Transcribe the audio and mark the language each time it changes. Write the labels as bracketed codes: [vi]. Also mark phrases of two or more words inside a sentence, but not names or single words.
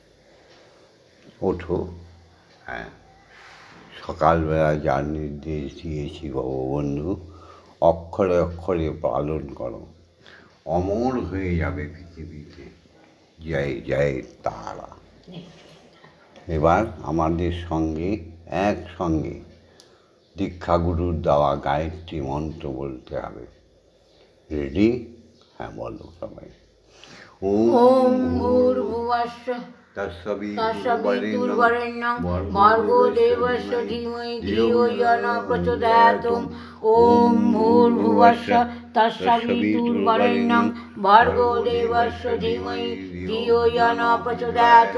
[bn] ওঠো, হ্যাঁ, সকালবেলা যার নির্দেশ দিয়েছি ভগবন্ধু, অক্ষরে অক্ষরে পালন করো, অমর হয়ে যাবে পৃথিবীতে। জয় জয় তারা। এবার আমাদের সঙ্গে একসঙ্গে দীক্ষাগুরুর দেওয়া গায়ত্রী মন্ত্র বলতে হবে। রেডি? হ্যাঁ, বলো সবাই। [sa] ওম ভূর্ভুবস্য তৎসবিতুর্বরেণ্যং ভর্গো দেবস্য ধীমহি ধিয়ো য়ো ন প্রচোদয়াৎ। ওম ভূর্ভুবস্য তৎসবিতুর্বরেণ্যং ভর্গো দেবস্য ধীমহি ধিয়ো য়ো ন প্রচোদয়াৎ।